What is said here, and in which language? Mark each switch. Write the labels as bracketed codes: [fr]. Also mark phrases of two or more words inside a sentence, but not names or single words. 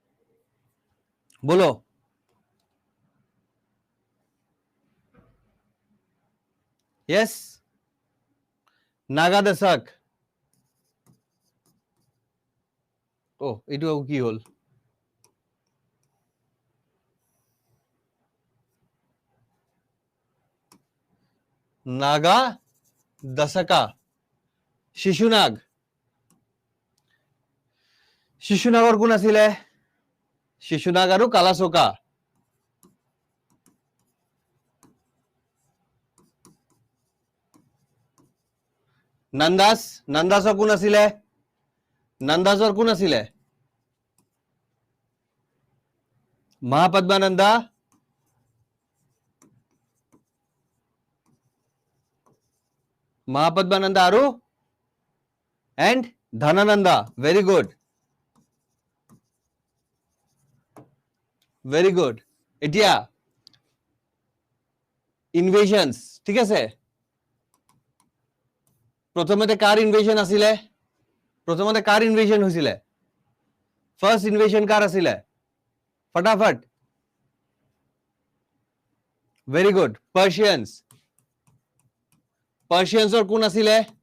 [as] বলো Yes. Naga Dasak. Oh, etu আকৌ কি হল? Naga Dasaka. Shishunag. Shishunagor কোন আছিলে? Shishunag আৰু Kalasoka. Nandasৰ কোন আছিলে? Nandasৰ কোন আছিলে? Mahapadmananda. Mahapadmananda আৰু and Dhanananda. [en] Very good. Very good. [as] এতিয়া ইনভেশনস ঠিক আছে প্ৰথমতে কাৰ ইনভেশন আছিলে প্ৰথমতে কাৰ ইনভেশন হৈছিলে [en] first invasion [as] কাৰ আছিলে ফটাফট [en] very good [as] পার্সিয়ানসৰ কোন আছিলে